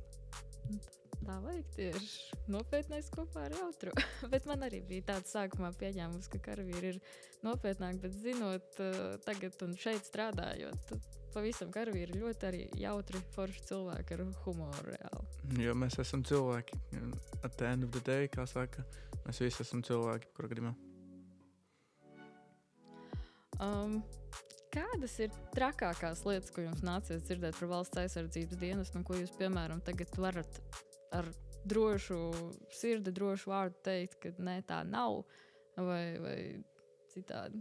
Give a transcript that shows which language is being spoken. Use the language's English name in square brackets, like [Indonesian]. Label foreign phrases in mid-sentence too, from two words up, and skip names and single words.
[Latvian] Tā vajag tieši nopietnais kopā ar jautru. Bet man arī bija tāds sākumā pieņēmums, ka karavīri ir nopietnāk, bet zinot tagad un šeit strādājot, pavisam karavīri ir ļoti arī jautri, forši cilvēki ar humoru reāli. Jo mēs esam cilvēki. [English] At the end of the day, [Latvian] kā saka, mēs visi esam cilvēki, kura gadījumā. Kādas ir trakākās lietas, ko jums nācies dzirdēt par valsts aizsardzības dienestu un ko jūs, piemēram, tagad varat ar drošu sirdi, drošu vārdu teikt, ka nē, tā nav vai citādi?